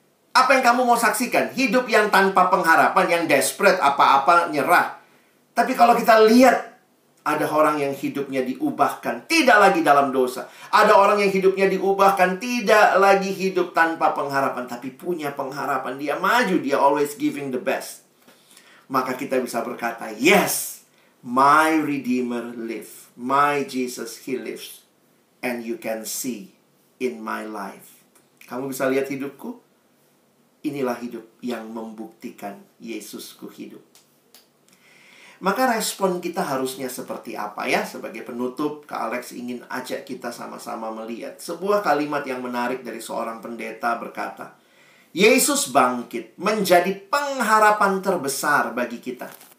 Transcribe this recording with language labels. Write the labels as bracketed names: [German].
[Indonesian] Apa yang kamu mau saksikan? Hidup yang tanpa pengharapan, yang desperate, apa-apa nyerah. Tapi kalau kita lihat, ada orang yang hidupnya diubahkan, tidak lagi dalam dosa. Ada orang yang hidupnya diubahkan, tidak lagi hidup tanpa pengharapan, tapi punya pengharapan. Dia maju, dia [English] always giving the best. [Indonesian] Maka kita bisa berkata, [English] yes, my Redeemer live. My Jesus, He lives. And you can see in my life. [Indonesian] Kamu bisa lihat hidupku? Inilah hidup yang membuktikan Yesusku hidup. Maka respon kita harusnya seperti apa ya? Sebagai penutup, Kak Alex ingin ajak kita sama-sama melihat sebuah kalimat yang menarik dari seorang pendeta berkata, Yesus bangkit menjadi pengharapan terbesar bagi kita.